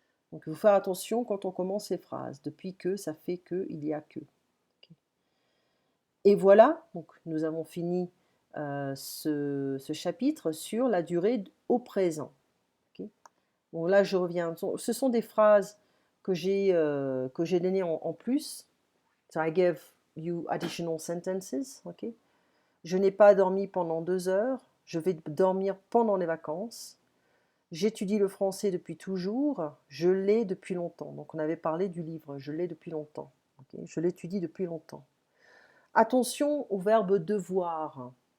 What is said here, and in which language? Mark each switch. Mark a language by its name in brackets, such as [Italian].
[French] Donc il faut faire attention quand on commence les phrases. Depuis que, ça fait que, il y a que. Okay. Et voilà, donc nous avons fini ce chapitre sur la durée au présent. Okay. Bon, là, je reviens. Ce sont des phrases que j'ai donné en plus. [English] So I gave you additional sentences, ok? [French] Je n'ai pas dormi pendant 2 heures. Je vais dormir pendant les vacances. J'étudie le français depuis toujours. Je l'ai depuis longtemps. Donc on avait parlé du livre. Je l'ai depuis longtemps. Okay? Je l'étudie depuis longtemps. Attention au verbe devoir.